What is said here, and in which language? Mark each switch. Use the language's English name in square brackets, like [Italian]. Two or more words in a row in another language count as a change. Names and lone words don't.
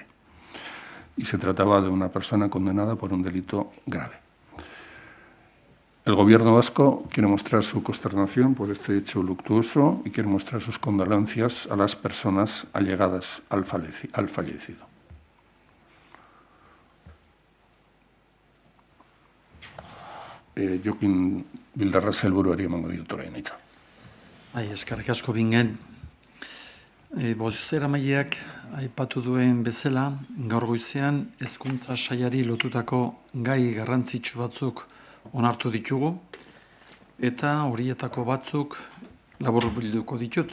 [Spanish] Y se trataba de una persona condenada por un delito grave. El Gobierno vasco quiere mostrar su consternación por este hecho luctuoso y quiere mostrar sus condolencias a las personas allegadas al fallecido. [Basque] Jokin Bildarratz sailburuari emango diot orain hitza. Eskerrik asko bingen. Bozeramaileak aipatu duen bezala, gaur goizean hezkuntza sailari lotutako gai garrantzitsu batzuk onartu ditugu, eta horietako batzuk laburbilduko ditut.